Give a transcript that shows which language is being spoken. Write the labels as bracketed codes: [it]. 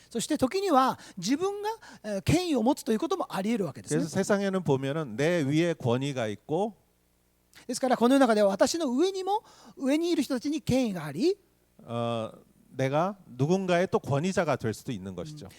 [ja] そして時には自分が権威を持つということもあり得るわけですね。 [ko] 그래서 세상에는 보면은 내 위에 권위가 있고 [ja] ですからこの世の中では私の上にも上にいる人たちに権威があり、 [ko] 내가 누군가의 또 권위자가 될 수도 있는 것이죠.